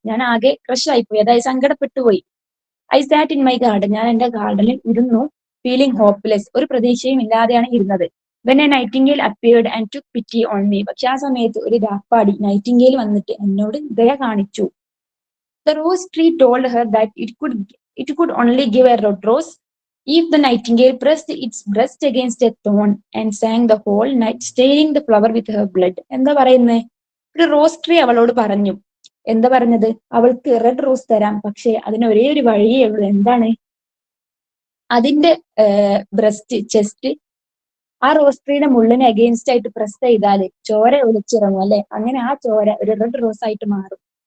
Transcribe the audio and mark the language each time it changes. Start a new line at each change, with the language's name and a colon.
Malayalam: ഞാൻ ആകെ ക്രഷ് ആയിപ്പോയി, അതായത് സങ്കടപ്പെട്ടു പോയി.
English: I sat in my garden.
Malayalam: ഞാൻ എന്റെ ഗാർഡനിൽ ഇരുന്നു.
English: Feeling hopeless.
Malayalam: ഒരു പ്രതീക്ഷയും ഇല്ലാതെയാണ് ഇരുന്നത്.
English: When a nightingale appeared and took pity on me.
Malayalam: പക്ഷെ ആ സമയത്ത് ഒരു രാപ്പാടി നൈറ്റിംഗേൽ വന്നിട്ട് എന്നോട് ദയ കാണിച്ചു.
English: The rose tree told her that it could only give a red rose if the nightingale pressed its breast against a thorn and sang the whole night, staining the flower with her blood.
Malayalam: എന്താ പറയുന്നേ? ഒരു rose tree അവളോട് പറഞ്ഞു. എന്താ പറഞ്ഞത്? അവൾക്ക് red rose തരാം, പക്ഷെ അതിന് ഒരേ ഒരു വഴിയേ ഉള്ളൂ. എന്താണ്? അതിന്റെ ചെസ്റ്റ് ആ റോസ് ട്രീയുടെ മുള്ളിന് അഗെയിൻസ്റ്റ് ആയിട്ട് പ്രസ് ചെയ്താല് ചോര ഒലിച്ചിറങ്ങും അല്ലെ, അങ്ങനെ ആ ചോര ഒരു റെഡ് റോസ് ആയിട്ട് മാറും.